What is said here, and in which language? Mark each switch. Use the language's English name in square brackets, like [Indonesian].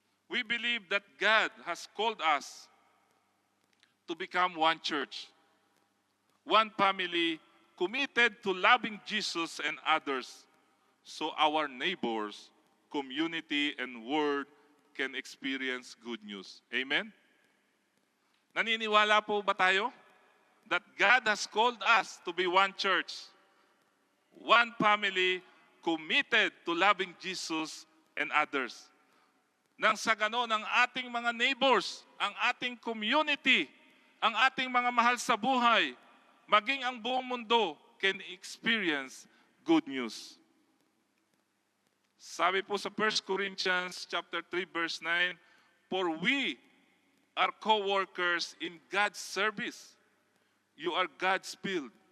[English] We believe that God has called us to become one church, one family committed to loving Jesus and others so our neighbors, community, and world can experience good news. Amen? [Filipino] Naniniwala po ba tayo [English] that God has called us to be one church, one family committed to loving Jesus and others? [Filipino] Nang sa ganon, ang ating mga neighbors, ang ating community, ang ating mga mahal sa buhay, maging ang buong mundo [English] can experience good news. [Filipino] Sabi po sa [English] 1 Corinthians chapter 3 verse 9, "For we are co-workers in God's service. You are God's building."